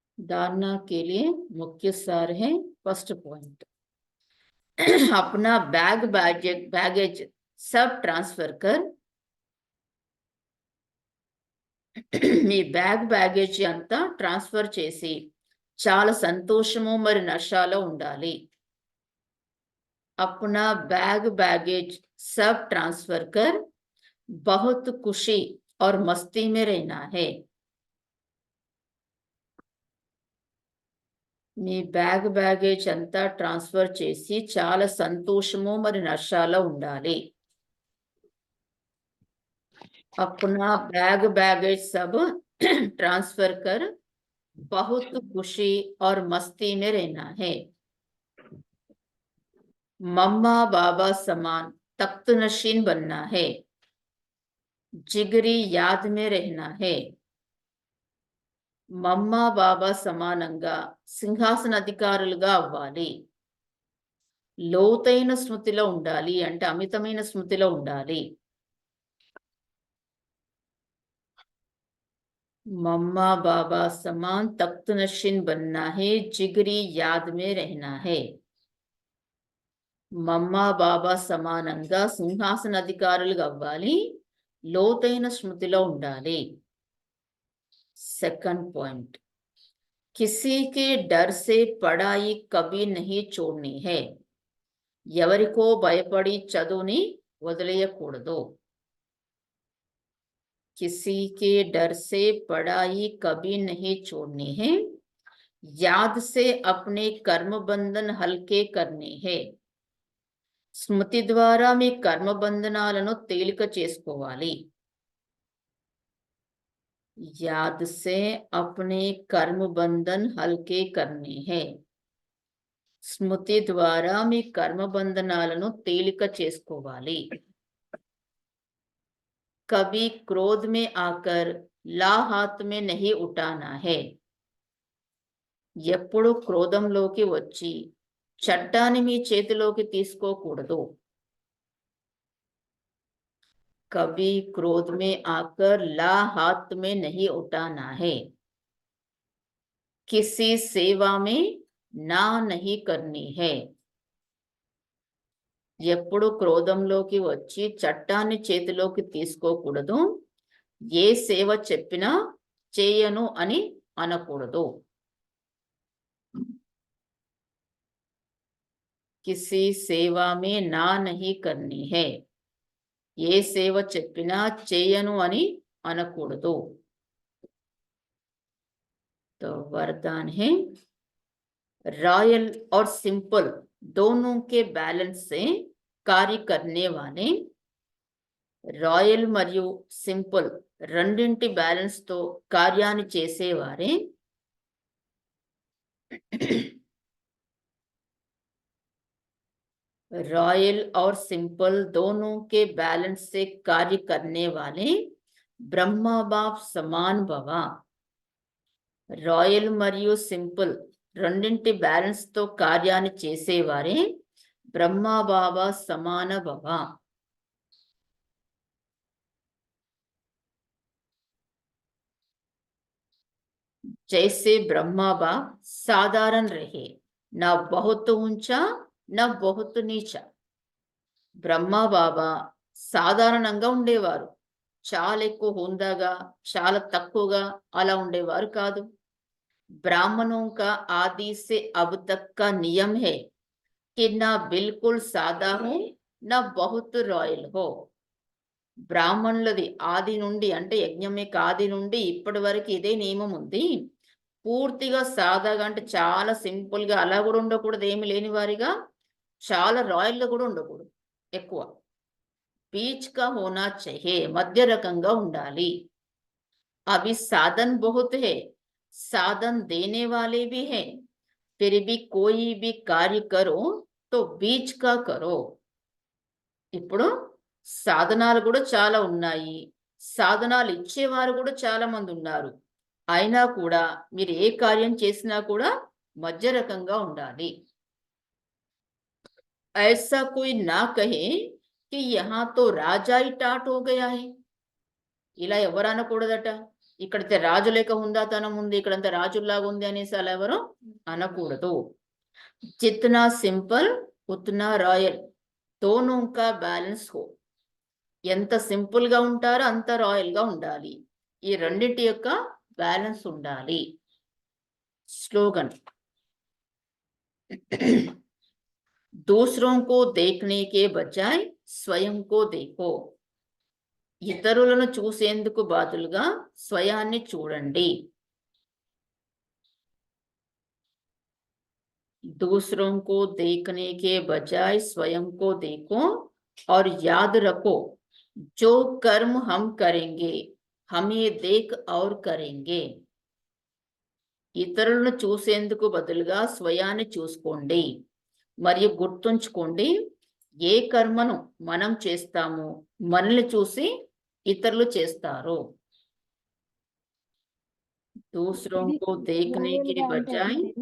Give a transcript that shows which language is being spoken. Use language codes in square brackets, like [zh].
[hi] धारणा के लिए मुख्य सार है फर्स्ट पॉइंट अपना बैगेज सब ट्रांसफर कर [te] మీ బ్యాగేజ్ అంతా ట్రాన్స్ఫర్ చేసి చాలా సంతోషము మరి నషాలో ఉండాలి. [hi] अपना बैगेज सब ट्रांसफर कर बहुत खुशी और मस्ती में रहना है. [te] మీ బ్యాగేజ్ అంతా ట్రాన్స్ఫర్ చేసి చాలా సంతోషము మరి నషాలో ఉండాలి. [hi] अपना बैगेज सब ट्रांसफर कर बहुत खुशी और मस्ती में रहना है. मम्मा बाबा समान तख्त नशीन बनना है. जिगरी याद में रहना है. [te] మమ్మా బాబా సమానంగా సింహాసన అధికారులుగా అవ్వాలి. లోతైన స్మృతిలో ఉండాలి అంటే అమితమైన స్మృతిలో ఉండాలి. [hi] మమ్మా బాబా సమాన్ తఖ్త్ నషీన్ బన్నా హే, జిగరి యాద్ మే రహనా హే. [te] మమ్మా బాబా సమానంగా సింహాసన అధికారులుగా అవ్వాలి, లోతైన స్మృతిలో ఉండాలి. [hi] सेकंड पॉइंट, किसी के डर से पढ़ाई कभी नहीं छोड़नी है. [te] ఎవరికో భయపడి చదువుని వదిలేయకూడదు. [hi] किसी के डर से पढ़ाई कभी नहीं छोड़नी है. याद से अपने कर्म बंधन हल्के करने हैं. [te] స్మృతి ద్వారా మీ కర్మ బంధనాలను తేలిక చేసుకోవాలి. [hi] याद से अपने कर्म बंधन हल्के करने हैं. [te] స్మృతి ద్వారా మీ కర్మ బంధనాలను తేలిక చేసుకోవాలి. [hi] कभी क्रोध में आकर ला हाथ में नहीं उठाना है. [te] ఎప్పుడు క్రోధంలోకి వచ్చి చట్టాన్ని మీ చేతిలోకి తీసుకోకూడదు. [hi] कभी क्रोध में आकर ला हाथ में नहीं उठाना है. किसी सेवा में ना नहीं करनी है. [te] ఎప్పుడు క్రోధంలోకి వచ్చి చట్టాన్ని చేతిలోకి తీసుకోకూడదు. ఏ సేవ చెప్పినా చేయను అని అనకూడదు. [hi] किसी सेवा में ना नहीं करनी है. [te] ఏ సేవ చెప్పినా చేయను అని అనకూడదు. [hi] तो वरदान है, रॉयल और सिंपल दोनों के बैलेंस से कार्य करने वाले. [te] రాయల్ మరియు సింపుల్ రెండింటి బ్యాలెన్స్ తో కార్యాన్ని చేసేవారే. [hi] रॉयल और सिंपल दोनों के बैलेंस से कार्य करने वाले ब्रह्मा बाप समान भव. [te] రాయల్ మరియు సింపుల్ రెండింటి బ్యాలెన్స్ తో కార్యాన్ని చేసేవారే బ్రహ్మా బాబా సమాన భవ. [hi] जैसे ब्रह्मा बाप साधारण रहे, न बहुत ऊंचा न बहुत नीचा. [te] బ్రహ్మా బాబా సాధారణంగా ఉండేవారు, చాలా ఎక్కువ హుందాగా చాలా తక్కువగా అలా ఉండేవారు కాదు. [hi] ब्राह्मणों का आदि से अब तक का नियम है कि ना बिल्कुल सादा हो ना बहुत रॉयल हो. [te] బ్రాహ్మణులది ఆది నుండి అంటే యజ్ఞమే ఆది నుండి ఇప్పటి వరకు ఇదే నియమం ఉంది. పూర్తిగా సాదాగా అంటే చాలా సింపుల్ గా అలా కూడా ఉండకూడదు, ఏమి లేని వారిగా, చాలా రాయల్ గా కూడా ఉండకూడదు ఎక్కువ. [hi] బీచ్ కా హోనా चाहिए, [te] మధ్య రకంగా ఉండాలి. [hi] अभी साधन बहुत है, साधन देने वाले भी हैं, फिर भी कोई भी कार्य करो तो बीच का करो. [te] ఇప్పుడు సాధనాలు కూడా చాలా ఉన్నాయి, సాధనాలు ఇచ్చేవారు కూడా చాలా మంది ఉన్నారు. అయినా కూడా మీరు ఏ కార్యం చేసినా కూడా మధ్య రకంగా ఉండాలి. [hi] ऐसा कोई ना कहे कि यहाँ तो राजा ही टाट हो गया है. [te] ఇలా ఎవరు అనకూడదట, ఇక్కడైతే రాజు లేక హుందాతనం ఉంది, ఇక్కడంతా రాజుల్లాగా ఉంది అనేసి అలా ఎవరు అనకూడదు. [hi] జిత్నా సింపుల్ ఉత్నా రాయల్, దోనో కా బ్యాలెన్స్ హో. [te] ఎంత సింపుల్ గా ఉంటారో అంత రాయల్ గా ఉండాలి, ఈ రెండింటి యొక్క బ్యాలెన్స్ ఉండాలి. [hi] స్లోగన్, दूसरों को देखने के बजाय स्वयं को देखो. [te] ఇతరులను చూసేందుకు బదులుగా స్వయాన్ని చూడండి. [hi] दूसरों को देखने के बजाय स्वयं को देखो और याद रखो जो कर्म हम करेंगे हमें देख और करेंगे. [te] ఇతరులను చూసేందుకు బదులుగా స్వయాన్ని చూసుకోండి మరియు గుర్తుంచుకోండి, ఏ కర్మను మనం చేస్తామో మనల్ని చూసి ఇతరులు చేస్తారు. [hi] दूसरों को देखने के बजाय,